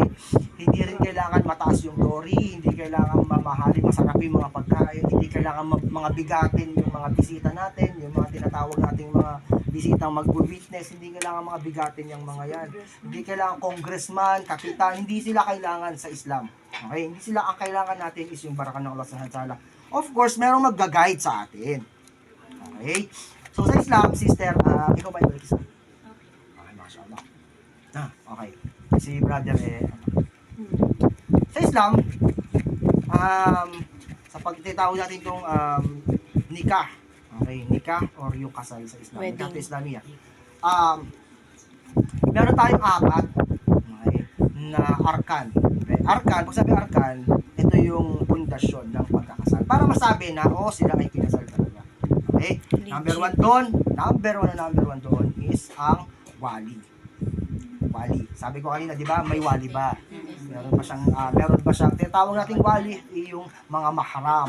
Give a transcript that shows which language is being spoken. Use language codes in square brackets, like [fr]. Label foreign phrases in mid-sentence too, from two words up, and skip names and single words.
[tl] Hindi rin kailangan mataas yung dori, hindi kailangan mamahalin, masarap yung mga pagkain, hindi kailangan mga bigatin yung mga bisita natin, yung mga tinatawag nating mga bisitang mag-witness, hindi kailangan mga bigatin yung mga yan. Hindi kailangan congressman, kapitan, hindi sila kailangan sa Islam. Okay? Hindi sila, ang kailangan natin is yung baraka ng Allah [ar] سبحانه وتعالى. [en] Of course, [tl] merong mag-guide sa atin. Okay? So sa Islam, sister, ikaw ba yung isa? [ar] Mashallah. Okay. [tl] Si brother sa Islam, sa pagtitawag natin itong nikah. Okay, nikah or yung kasal sa Islam. Nikah sa Islamia. Meron tayong apat, okay, na arkan. Okay? Arkan, pag sabi arkan, ito yung pundasyon ng pagkakasal. Para masabi na, sila ay kinasal talaga. Okay? [en] Number one [tl] doon is ang wali. Wali. Sabi ko kanina, di ba, may wali ba? Meron ba siyang tinatawag nating wali, yung mga mahram.